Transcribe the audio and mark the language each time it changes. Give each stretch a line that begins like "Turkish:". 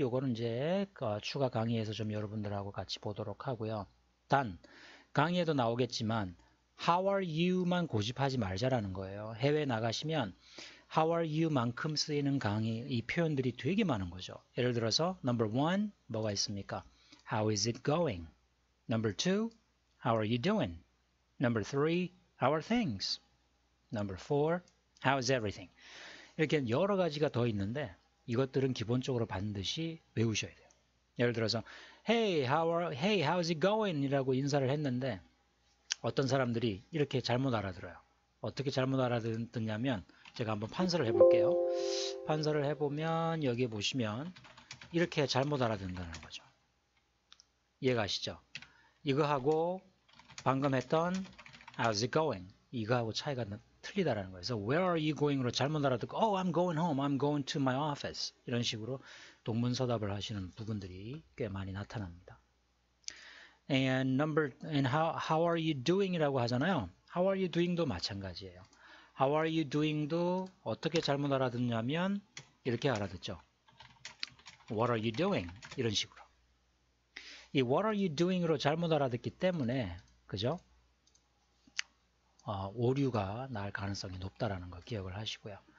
Korean: 요거는 이제 추가 강의에서 좀 여러분들하고 같이 보도록 하고요. 단, 강의에도 나오겠지만 How are you만 고집하지 말자라는 거예요. 해외 나가시면 How are you 만큼 쓰이는 강의, 이 표현들이 되게 많은 거죠. 예를 들어서 number one, 뭐가 있습니까?
English: How is it going? Number two, how are you doing? Number three, how are things? Number four, how is everything?
Korean: 이렇게 여러 가지가 더 있는데 이것들은 기본적으로 반드시 외우셔야 돼요. 예를 들어서
English: Hey, how's it going?
Korean: 이라고 인사를 했는데 어떤 사람들이 이렇게 잘못 알아들어요. 어떻게 잘못 알아듣냐면 제가 한번 판서를 해볼게요. 판서를 해보면 여기 보시면 이렇게 잘못 알아듣는다는 거죠. 이해가시죠? 이거하고 방금 했던
English: How's it going?
Korean: 이거하고 차이가 틀리다라는 거예요. 그래서
English: Where are you going?로
Korean: 잘못 알아듣고
English: Oh, I'm going home. I'm going to my office.
Korean: 이런 식으로 동문서답을 하시는 부분들이 꽤 많이 나타납니다.
English: And how are you doing?
Korean: 이라고 하잖아요.
English: How are you doing?도
Korean: 마찬가지예요.
English: How are you doing?
Korean: 도 어떻게 잘못 알아듣냐면 이렇게 알아듣죠.
English: What are you doing?
Korean: 이런 식으로. 이
English: What are you doing?
Korean: 으로 잘못 알아듣기 때문에 그죠? 오류가 날 가능성이 높다라는 거 기억을 하시고요.